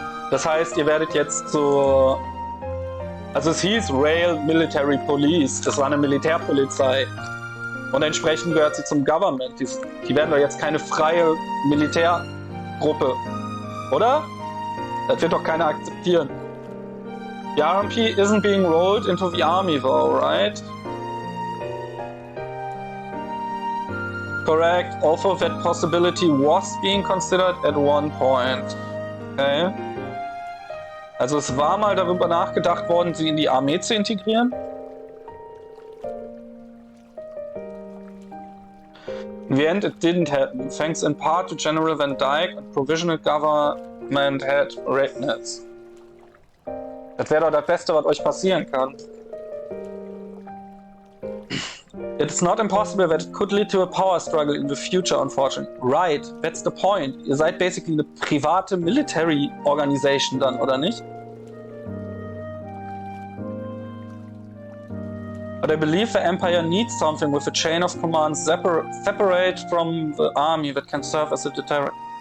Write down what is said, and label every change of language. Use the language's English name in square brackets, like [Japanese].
[German] Das heißt, ihr werdet jetzt so... Also es hieß Rail Military Police, das war eine Militärpolizei. Und entsprechend gehört sie zum Government. Die werden doch jetzt keine freie Militärgruppe, oder? Das wird doch keiner akzeptieren. [English] The RMP isn't being rolled into the army though, right? Correct, although that possibility was being considered at one point. Okay. [German] Also es war mal darüber nachgedacht worden, sie in die Armee zu integrieren. [English] In the end, it didn't happen, thanks in part to General Van Dyke and Provisional Government Head Regnitz. [German] Das wäre doch das Beste, was euch passieren kann. [English] It's not impossible that it could lead to a power struggle in the future, unfortunately. Right, that's the point. [German] Ihr seid basically eine [English] private Military Organization [German] dann, oder nicht? [English] But I believe the Empire needs something with a chain of command separate from the army that can serve as a deterrent.